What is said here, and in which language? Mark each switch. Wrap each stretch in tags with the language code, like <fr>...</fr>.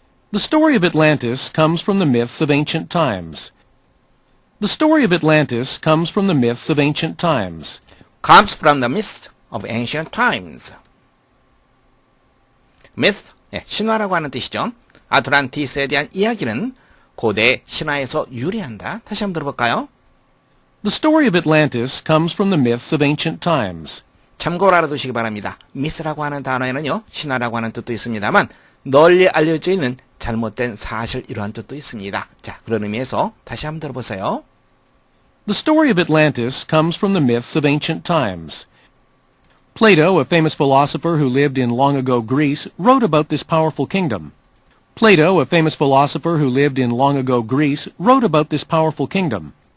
<en>The story of Atlantis comes from the myths of ancient times. The story of Atlantis comes from the myths of ancient times. comes from the myths of ancient times.</en> <ko>myth, 신화라고 하는 뜻이죠. 아틀란티스에 대한 이야기는 고대 신화에서 유래한다. 다시 한번 들어볼까요?</ko> <en>The story of Atlantis comes from the myths of ancient times.</en> <ko>참고로 알아두시기 바랍니다. myth라고 하는 단어에는요, 신화라고 하는 뜻도 있습니다만 널리 알려져 있는 잘못된 사실 이러한 뜻도 있습니다. 자, 그런 의미에서 다시 한번 들어보세요.</ko> <en>The story of Atlantis comes from the myths of ancient times. Plato, a famous philosopher who lived in long-ago Greece, wrote about this powerful kingdom. Plato, a famous philosopher who lived in long-ago Greece, wrote about this powerful kingdom.</en>